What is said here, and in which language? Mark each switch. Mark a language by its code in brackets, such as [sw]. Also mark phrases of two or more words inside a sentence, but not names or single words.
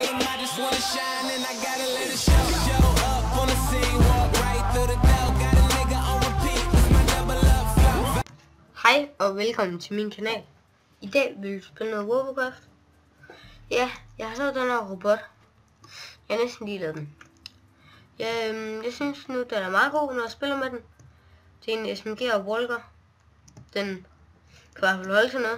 [en] them, I just wanna shine and I gotta let it show. Show up on the scene, walk right through the door. Got a nigga on repeat, it's my double up flow. [da] Hej og velkommen til min kanal. I dag vil vi spille noget Warcraft. Ja, jeg har så den her robot. Jeg har næsten lige lavet den. Jeg synes nu, den er meget god, når jeg spiller med den. Det er en SMG og Walker. Den kan i hvert fald holde til noget.